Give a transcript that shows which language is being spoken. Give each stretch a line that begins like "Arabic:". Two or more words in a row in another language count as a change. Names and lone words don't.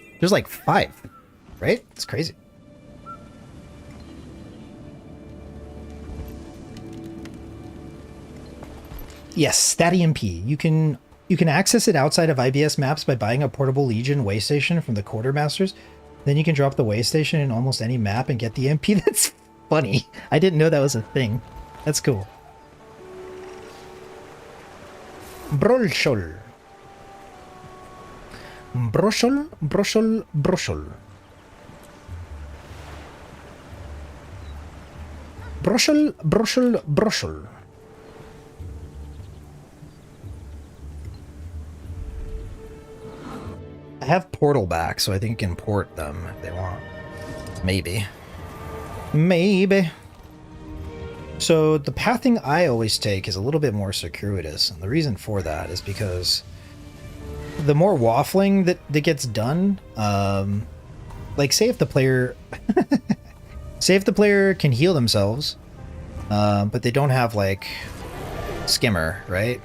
English: There's like 5, right? It's crazy. Yes, Stat EMP. You can access it outside of IBS maps by buying a portable Legion way station from the quartermasters. Then you can drop the way station in almost any map and get the EMP. That's funny. I didn't know that was a thing. That's cool. Brolshol. Broshol, broshol, broshol. Broshol, broshol, broshol. I have portal back, so I think you can port them if they want. Maybe. Maybe. So the pathing I always take is a little bit more circuitous, and the reason for that is because the more waffling that gets done, like say if the player say if the player can heal themselves, but they don't have like skimmer, right?